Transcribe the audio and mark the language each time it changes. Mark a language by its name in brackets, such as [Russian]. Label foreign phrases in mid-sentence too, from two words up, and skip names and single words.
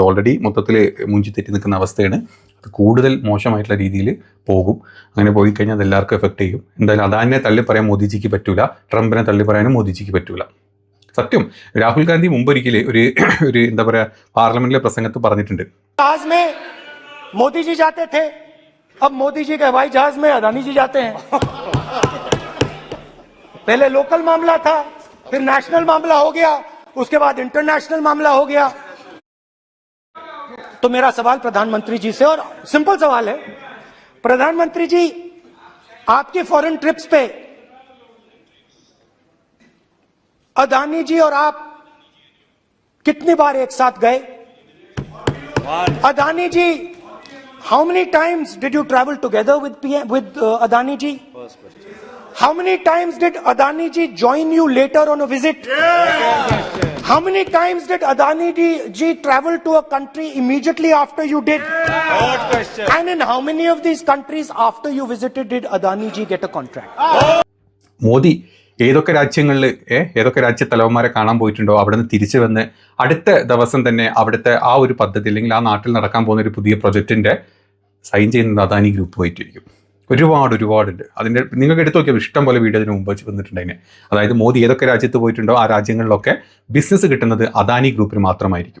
[Malayalam] ഓൾറെഡി മൊത്തത്തിൽ മുഞ്ചി തെറ്റി നിൽക്കുന്ന അവസ്ഥയാണ്. അത് കൂടുതൽ മോശമായിട്ടുള്ള രീതിയിൽ പോകും. അങ്ങനെ പോയി കഴിഞ്ഞാൽ അത് എല്ലാവർക്കും എഫക്ട് ചെയ്യും. എന്തായാലും അദാനിനെ തള്ളി പറയാൻ മോദിജിക്ക് പറ്റൂല, ട്രംപിനെ തള്ളി പറയാനും മോദിജിക്ക് പറ്റൂല. സത്യം. രാഹുൽ ഗാന്ധി മുമ്പൊരിക്കൽ ഒരു എന്താ പറയുക പാർലമെന്റിലെ പ്രസംഗത്ത് പറഞ്ഞിട്ടുണ്ട്, [Hindi] मोदी जी जाते थे, अब मोदी जी के हवाई जहाज में अदानी जी जाते हैं। पहले लोकल मामला था, फिर नेशनल मामला हो गया, उसके बाद इंटरनेशनल मामला हो गया। तो मेरा सवाल प्रधानमंत्री जी से, और सिंपल सवाल है, प्रधानमंत्री जी आपकी [English] foreign trips [Hindi] पे अदानी जी और आप कितनी बार एक साथ गए? अदानी जी, [English] how many times did you travel together with Adani ji? How many times did Adani ji join you later on a visit? How many times did Adani ji travel to a country immediately after you did? And in how many of these countries after you visited did Adani ji get a contract? [Malayalam] മോദി ഏതൊക്കെ രാജ്യങ്ങളിൽ ഏതൊക്കെ രാജ്യത്തലവന്മാരെ കാണാൻ പോയിട്ടുണ്ടോ അവിടെ നിന്ന് തിരിച്ചു വന്ന് അടുത്ത ദിവസം തന്നെ അവിടുത്തെ ആ ഒരു പദ്ധതി അല്ലെങ്കിൽ ആ നാട്ടിൽ നടക്കാൻ പോകുന്ന ഒരു പുതിയ പ്രൊജക്റ്റിന്റെ സൈൻ ചെയ്യുന്നത് അദാനി ഗ്രൂപ്പ് പോയിട്ടിരിക്കും. ഒരുപാടുണ്ട്. അതിൻ്റെ നിങ്ങൾക്ക് എടുത്തു നോക്കിയാൽ ഇഷ്ടം പോലെ വീഡിയോ അതിന് മുമ്പ് വന്നിട്ടുണ്ട് അതിന്. അതായത് മോദി ഏതൊക്കെ രാജ്യത്ത് പോയിട്ടുണ്ടോ ആ രാജ്യങ്ങളിലൊക്കെ ബിസിനസ് കിട്ടുന്നത് അദാനി ഗ്രൂപ്പിന് മാത്രമായിരിക്കും.